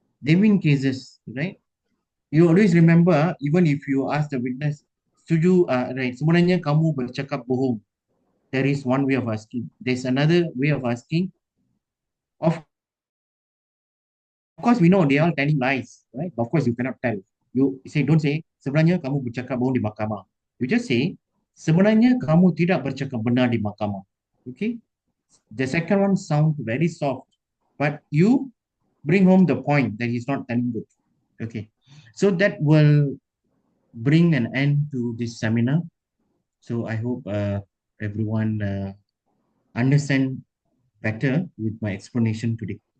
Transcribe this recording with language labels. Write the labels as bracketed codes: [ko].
[en] They win cases, right? You always remember, even if you ask the witness, [ms] setuju, [en] right, [ms] sebenarnya kamu bercakap bohong. [en] There is one way of asking. There's another way of asking. Of course, we know they are telling lies, right? Of course, you cannot tell. You say, don't say, [ms] sebenarnya kamu bercakap bohong di mahkamah. [en] You just say, [ms] sebenarnya kamu tidak bercakap benar di mahkamah. [en] Okay? The second one sounds very soft, but you bring home the point that he's not telling the truth. Okay. So that will bring an end to this seminar. So I hope everyone understand better with my explanation today.